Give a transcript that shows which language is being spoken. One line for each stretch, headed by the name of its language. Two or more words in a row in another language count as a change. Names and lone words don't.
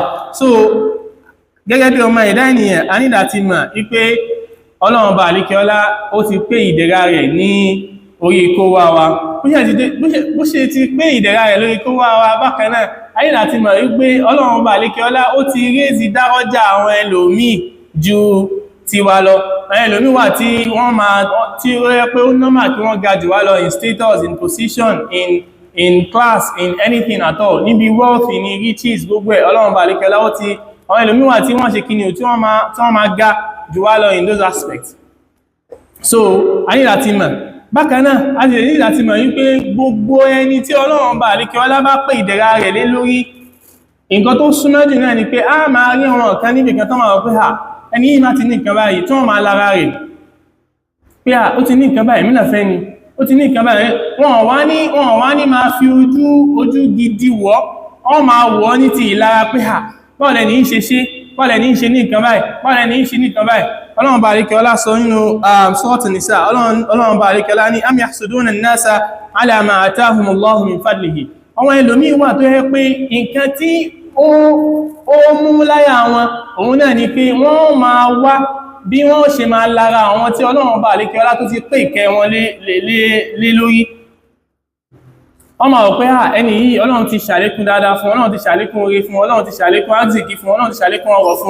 Yoruba: So gẹ́gẹ́ bí ọmọ ẹ̀dá ènìyàn a nílá ti mọ̀ wípé Ọlọ́run Ọba àlékè ọlá ó ti pé ìdẹ̀ra rẹ̀ ní orí kó wá wa, bó ṣe ti pé ìdẹ̀ra rẹ̀ lórí kó wá wa. Bákan náà a nílá ti mọ̀ wípé Ọlọ́run Ọba àlékè ọlá ó ti rézi dárọ́jà àwọn ẹlòmíì ju tiwa lọ. Àwọn ẹlòmíì wà tí ó yẹ pé ó normal kí wọ́n ga jù wá lọ
English: in status, in position, in class, in anything at all,
Yoruba: níbi wealth, ní riches, gbogbo ẹ̀ Ọlọ́run Ọba àlékè ọlá ó ti àwọn ẹlòmíwà tí wọ́n ṣe kíni tí wọ́n máa ga jù wá lọ
English: in those aspects.
Yoruba: So a ní láti mọ̀. Bákan náà a sì ní láti mọ̀ wípé gbogbo ẹni tí Ọlọ́run Ọba àlékè ọlá bá pé ìdẹ̀ra rẹ̀ lé lórí, nǹkan tó súnmọ́ jù náà ni pé a máa rí àwọn kan níbi kan tó máa rọ̀ pé ẹni yìí má ti ní nǹkan báyìí tí wọ́n máa lára rẹ̀ pé ó ti ní nǹkan báyìí mí náà fẹ́ ni, ó ti ní nǹkan báyìí. Wọ́n wá ní máa fi ojú gidi wọ́, wọ́n máa wọ́ ní ti ìlara pé bọ́ọ̀lẹ̀ ní ṣe ṣe, bọ́ọ̀lẹ̀ ní ṣe ní nǹkan báyìí, bọ́ọ̀lẹ̀ ní ṣe ní nǹkan báyìí. Ọlọ́run Ọba àlékè ọlá sọ nínú Suratu Nisa, Ọlọ́run Ọba àlékè ọlá ní
Arabic: أم يحسدون الناس على ما آتاهم الله من فضله.
Yoruba: Àwọn ẹlòmíì wà tó yẹ pé nǹkan tí ó mú láyà wọn òun náà ni pé wọ́n máa wá bí wọ́n ṣe máa lára àwọn tí Ọlọ́run Ọba àlékè ọlá tó ti pé ìkẹ́ wọn lé lórí. Wọ́n máa rò pé ẹni yìí Ọlọ́run ti ṣàlékún dáadáa fún, Ọlọ́run ti ṣàlékún oore fún, Ọlọ́run ti ṣàlékún àzìkí fún, Ọlọ́run ti ṣàlékún ọrọ̀ fún.